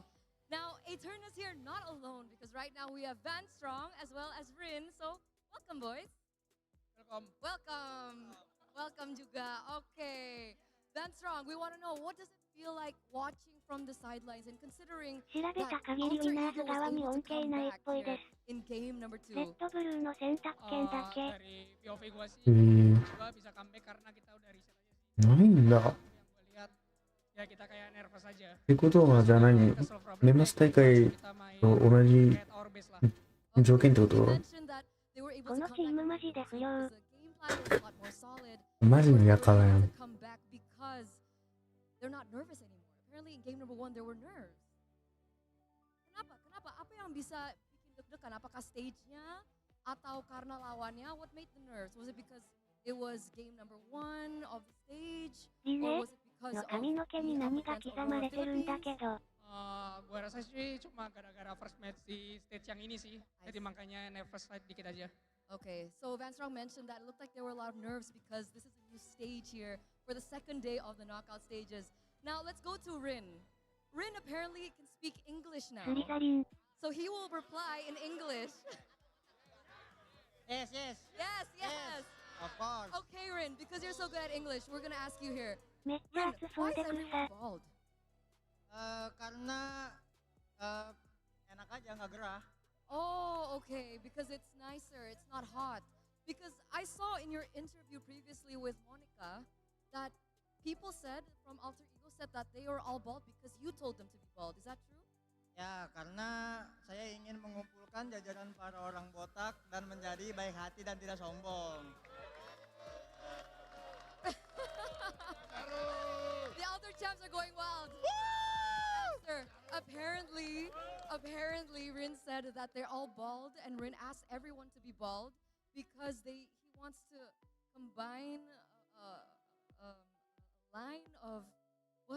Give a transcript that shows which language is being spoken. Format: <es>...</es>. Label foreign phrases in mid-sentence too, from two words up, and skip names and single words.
<en>Now, Eterna's here not alone because right now we have Van Strong as well as Rin. So, welcome, boys. Welcome. Welcome. Welcome juga. Okay. Van Strong, we want to know, what does it feel like watching from the sidelines and considering</en> <ja>調べ</ja> <en>that</en> <ja>た限りウィ</ja> <en>Alter</en> <ja>ナーズ</ja> <en>Ego was</en> <ja>側に</ja> <en>able</en> <ja>恩</ja> <en>to</en> <ja>恵</ja> <en>come</en> <ja>ないっ</ja> <en>back</en> <ja>ぽいで</ja> <en>here in game number</en> <ja>す。レ</ja> <en>2?</en> <ja>ッドブルーの選択権だけ。</ja> <id>Dari POV gue sih, Hmm. gue bisa comeback karena kita udah reset aja sih.</id> <ja>ないんだ。</ja> <id>Yang gue lihat, ya kita kayak nervous aja.</id> <ja>ってことはじゃあ何年末大会と同じ</ja> <id>Kayak</id> <en>tower base</en> <id>lah.</id> <ja>条件ってことこのチームマジで不良。マジのやからやん。</ja> <en>They're not nervous anymore. Apparently in game number 1 there were nerves.</en> <id>Kenapa? Apa yang bisa bikin deg-degan? Apakah stage-nya atau karena lawannya?</id> <en>What made the nerves? Was it because it was game number 1 of the stage?</en> <ja>リ</ja> <en>Or</en> <ja>レ</ja> <en>was it because</en> <ja>の</ja> <en>of</en> <ja>髪の毛に</ja> <en>the</en> <ja>何が</ja> <en>against</en> <ja>刻まれ</ja> <en>Aurora</en> <ja>てるんだ</ja> <en>Philippines?</en> <ja>けど。</ja> <id>Gue rasa sih cuma gara-gara</id> <en>first match</en> <id>di stage yang ini sih. Jadi makanya nervous dikit aja.</id> <en>Okay, so Van Strong mentioned that it looked like there were a lot of nerves because this is a new stage here for the second day of the knockout stages. Now let's go to Rin. Rin apparently can speak English now.</en> <ja>スリザリン。</ja> <en>So he will reply in English. Yes, yes. Yes. Of course. Okay, Rin, because you're so good at English, we're gonna ask you here.</en> <ja>めっちゃ</ja> <en>Rin,</en> <ja>熱そ</ja> <en>why</en> <ja>う</ja> <en>is</en> <ja>でく</ja> <en>everyone</en> <ja>さ。</ja> <en>bald?</en> <id>Karena enak aja nggak gerah.</id> <en>Oh, okay, because it's nicer, it's not hot. Because I saw in your interview previously with Monica that people said from Alter Ego said that they were all bald because you told them to be bald. Is that true?</en> <id>Ya, karena saya ingin mengumpulkan jajaran para orang botak dan menjadi baik hati dan tidak sombong.</id> <en>The Alter champs are going wild. Sir, apparently Rin said that they're all bald and Rin asked everyone to be bald because he wants to combine a line of what?</en>